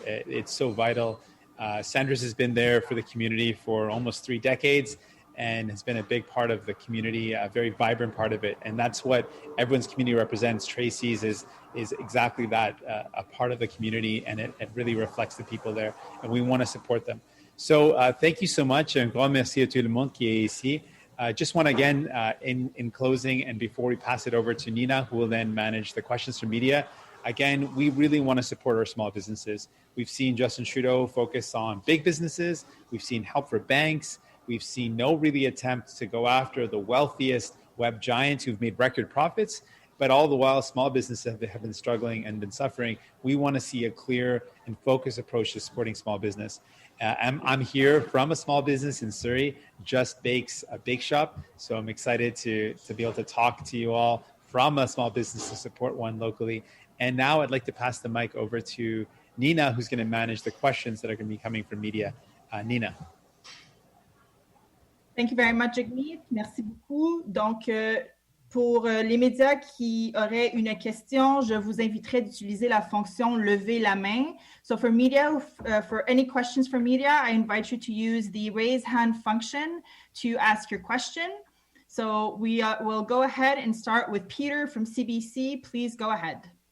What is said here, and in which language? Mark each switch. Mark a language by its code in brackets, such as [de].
[en] It's so vital. Sandra's has been there for the community for almost 3 decades and has been a big part of the community, a very vibrant part of it. And that's what everyone's community represents. Tracy's is exactly that, a part of the community, and it really reflects the people there, and we want to support them. So thank you so much. [fr] Un grand merci à tout le monde qui est ici. [en] Just want to, again, in closing, and before we pass it over to Nina, who will then manage the questions from media, again, we really want to support our small businesses. We've seen Justin Trudeau focus on big businesses. We've seen help for banks. We've seen no really attempt to go after the wealthiest web giants who've made record profits, but all the while small businesses have been struggling and been suffering. We want to see a clear and focused approach to supporting small business. I'm here from a small business in Surrey, Just Bakes, a bake shop. So I'm excited to be able to talk to you all from a small business to support one locally. And now I'd like to pass the mic over to Nina, who's going to manage the questions that are going to be coming from media. Nina. Thank you very much, Jagmeet. [fr] Merci beaucoup. Donc, pour les médias qui auraient une question, je vous inviterai d'utiliser la fonction lever la main. [en] So for media, for any questions from media, I invite you to use the raise hand function to ask your question. So we will go ahead and start with Peter from CBC. Please go ahead.